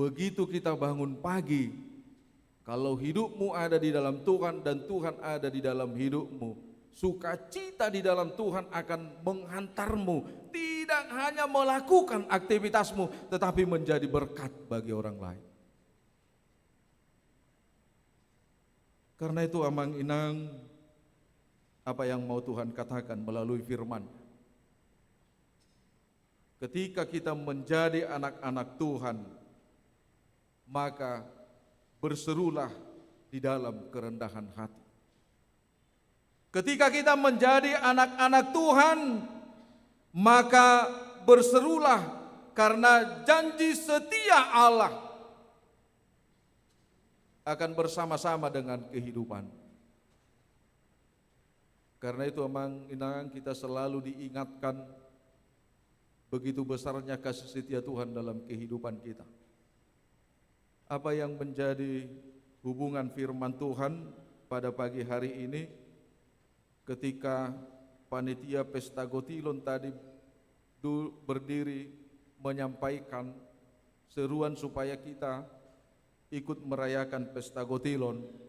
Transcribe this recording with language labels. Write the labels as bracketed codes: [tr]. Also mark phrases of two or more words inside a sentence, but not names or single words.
[id] begitu kita bangun pagi, kalau hidupmu ada di dalam Tuhan dan Tuhan ada di dalam hidupmu, sukacita di dalam Tuhan akan menghantarmu, tidak hanya melakukan aktivitasmu, tetapi menjadi berkat bagi orang lain. Karena itu [bbc] amang inang, [id] apa yang mau Tuhan katakan melalui firman. Ketika kita menjadi anak-anak Tuhan, maka berserulah di dalam kerendahan hati. Ketika kita menjadi anak-anak Tuhan, maka berserulah karena janji setia Allah akan bersama-sama dengan kehidupan. Karena itu [bbc] amang inang, [id] kita selalu diingatkan begitu besarnya kasih setia Tuhan dalam kehidupan kita. Apa yang menjadi hubungan firman Tuhan pada pagi hari ini, ketika panitia Pesta Gotilon tadi berdiri menyampaikan seruan supaya kita ikut merayakan Pesta Gotilon.